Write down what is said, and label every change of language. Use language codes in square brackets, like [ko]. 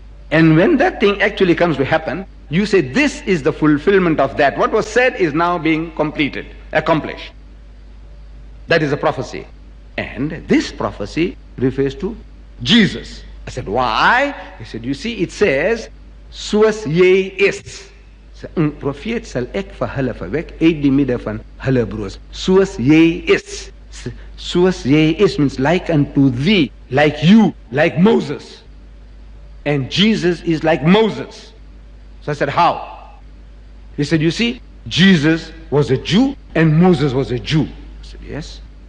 [en] And when that thing actually comes to happen, you say, this is the fulfillment of that. What was said is now being completed, accomplished. That is a prophecy. And this prophecy refers to Jesus. I said, why? He said, you see, it says, [af] soos jy is. Profeet sal ek vir hulle verwek uit die midde van hulle broers. Soos jy is. Soos jy is [en] means like unto thee, like you, like Moses. And Jesus is like Moses. So I said, how? He said, you see, Jesus was a Jew and Moses was a Jew. I said, yes.